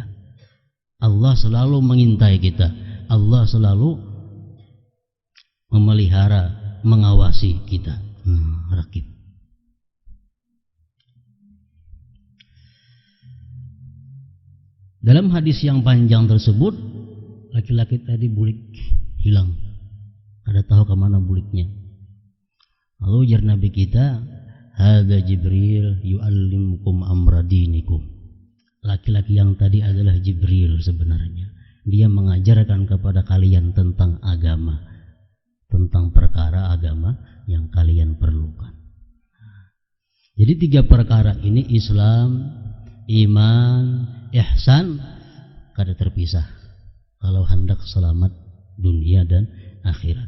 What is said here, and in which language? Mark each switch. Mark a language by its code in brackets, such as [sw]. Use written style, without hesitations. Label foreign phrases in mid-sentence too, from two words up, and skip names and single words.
[id] Allah selalu mengintai kita. Allah selalu memelihara, mengawasi kita. Raqib. Dalam hadis yang panjang tersebut, [bjn] laki-laki tadi bulik hilang, kada tahu kemana buliknya. [id] Lalu ujar Nabi kita, [ar] hadza Jibril yu'allimukum amra dinikum. [id] Laki-laki yang tadi adalah Jibril sebenarnya. Dia mengajarkan kepada kalian tentang agama, tentang perkara agama yang kalian perlukan. Jadi 3 perkara ini, Islam, iman, ihsan, kada terpisah kalau hendak selamat dunia dan akhirat.